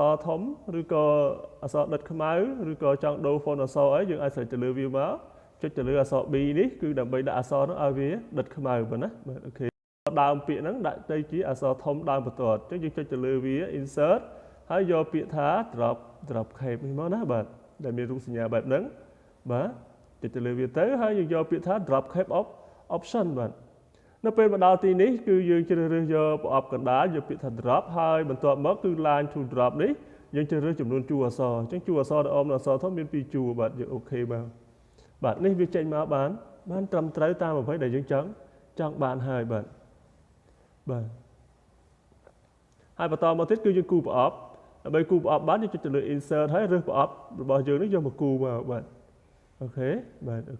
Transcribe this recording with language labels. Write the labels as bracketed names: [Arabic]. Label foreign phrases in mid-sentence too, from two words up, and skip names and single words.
[Khmer] រធំឬក៏អក្សរដិតខ្មៅឬក៏ចង់ដូរ font អក្សរអីយើងអាច select ទៅលើវាមកចុចទៅលើអក្សរ B នេះគឺដើម្បីដាក់អក្សរនោះឲ្យវា ដិតខ្មៅបាទណាបាទអូខេដើមពាក្យហ្នឹងដាក់ទៅជាអក្សរធំដើមបន្ទាត់អញ្ចឹងយើងចុចទៅលើវា insert ហើយយកពាក្យថា [English] drop cape [Khmer] នេះមកណាបាទដែលមានរូបសញ្ញាបែបហ្នឹងបាទចុចទៅលើវាទៅហើយយើងយកពាក្យថា [English] drop cape option [Khmer] បាទនៅពេលមកដល់ទីនេះគឺយើងជ្រើសរើសយកប្រអប់កណ្ដាលយកពាក្យថា drop ហើយបន្ទាប់មកគឺ [English] line to drop [Khmer] នេះយើងជ្រើសរើសចំនួនជួរអក្សរអញ្ចឹងជួរអក្សរដែលអមនៅអក្សរធំមាន2ជួរបាទយើងអូខេបាទនេះវាចេញមកបានត្រឹមត្រូវតាមអ្វីដែលយើងចង់បានហើយបាទ ហើយបន្តមកទៀតគឺយើងគូប្រអប់ដើម្បីគូប្រអប់បានយើងចុចទៅលើ insert ហើយរើសប្រអប់របស់យើងនេះយកមកគូមកបាទអូខេបាទអូ